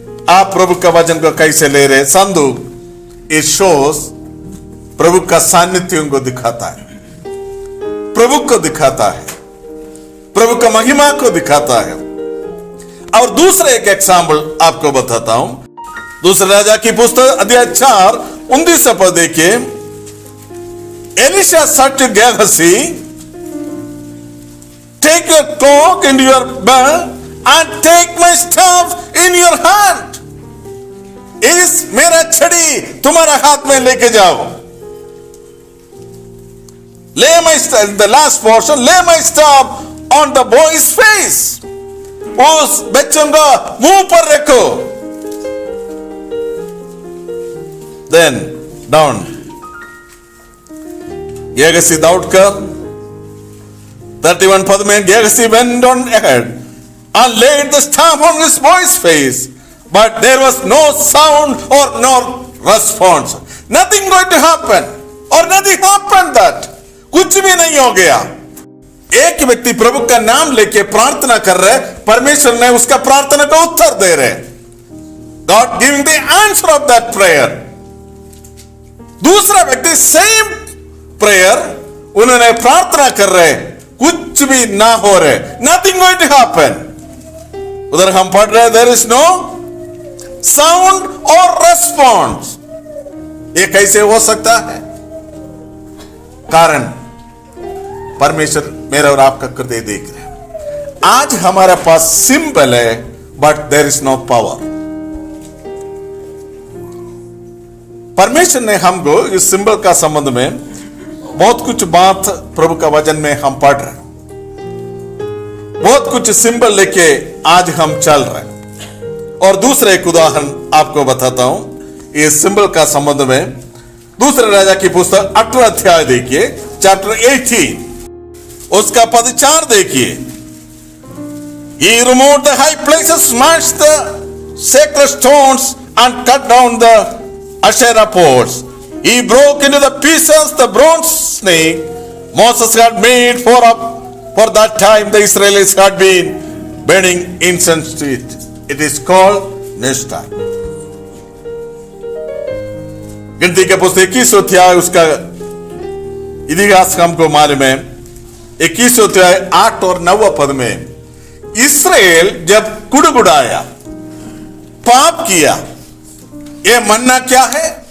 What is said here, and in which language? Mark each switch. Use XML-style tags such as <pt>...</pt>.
<hi>आप प्रभु का वचन को कैसे ले रहे? संदूक</hi> <en>it shows</en> <hi>प्रभु का सान्निध्य को दिखाता है, प्रभु को दिखाता है, प्रभु का महिमा को दिखाता है। और दूसरे एक एग्जाम्पल आपको बताता हूं। दूसरे राजा की पुस्तक अध्याय 4-19 पद देखिए।</hi> <en>Elisha said to Gehazi, take your cloak into your belt and take my staff in your hand.</en> <hi>इस मेरा छड़ी तुम्हारा हाथ में लेके जाओ।</hi> <en>Lay my staff, the last portion, lay my staff on the boy's face.</en> <hi>उस बच्चों का मुंह पर रखो।</hi> <en>Then down.</en> <hi>गेहसी दौड़कर 31 पद में,</hi> <en>Gehazi went on ahead and laid the staff on his boy's face, but there was no sound or no response. Nothing going to happen or nothing happened that.</en> <hi>कुछ भी नहीं हो गया। एक व्यक्ति प्रभु का नाम लेके प्रार्थना कर रहे, परमेश्वर ने उसका प्रार्थना का उत्तर दे रहे।</hi> <en>God giving the answer of that prayer.</en> <hi>दूसरा व्यक्ति सेम प्रेयर उन्होंने प्रार्थना कर रहे, कुछ भी ना हो रहे,</hi> <en>Nothing going to happen.</en> <hi>उधर हम पढ़ रहे,</hi> <en>There is no sound और response.</en> <hi>ये कैसे हो सकता है? कारण परमेश्वर मेरा और आपका हृदय देख रहे हैं। आज हमारे पास सिंबल है,</hi> <en>But there is no power.</en> <hi>परमेश्वर ने हमको इस सिंबल का संबंध में बहुत कुछ बात प्रभु का वचन में हम पढ़ रहे हैं। बहुत कुछ सिंबल लेके आज हम चल रहे हैं। और दूसरा एक उदाहरण आपको बताता हूं इस सिंबल का संबंध में। दूसरे राजा की पुस्तक 18 अध्याय देखिए, चैप्टर 18 उसका पद 4 देखिए।</hi> <en>He removed the high places, smashed the sacred stones and cut down the Asherah poles. He broke into the pieces the bronze snake Moses had made for that time the Israelites had been burning incense to it. It is called Nishta.</en> <hi>गिनती के पुस्तक 21 अध्याय उसका इतिहास हमको मालूम है। 21 अध्याय 8 और 9 पद में, इस्राएल जब गुड़गुड़ाया, पाप किया, ये मन्ना क्या है?</hi>